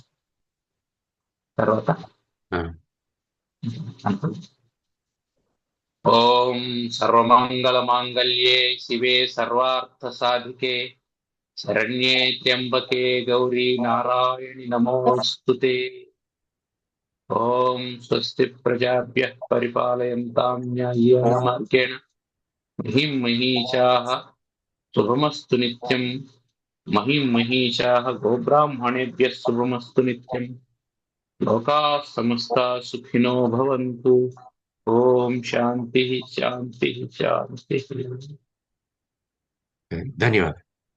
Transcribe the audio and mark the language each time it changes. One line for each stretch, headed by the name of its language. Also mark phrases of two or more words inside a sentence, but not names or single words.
Sanskrit: తర్వాత ఓం సర్వమంగళ మాంగళ్యే శివే సర్వార్థ సాధికే శరణ్యే త్ర్యంబకే గౌరీ నారాయణి నమోస్తుతే. ఓం స్వస్తి ప్రజాభ్యః పరిపాలయంతాం న్యాయేన మార్గేణ మహిం మహీషాః శుభమస్తు నిత్యం. మహిం మహీషాః గోబ్రాహ్మణేభ్యः శుభమస్తు నిత్యం. లోకాः సమస్తాः సుఖినో భవంతు. ఓం శాంతి శాంతి శాంతి.
Telugu: ధన్యవాదాలు.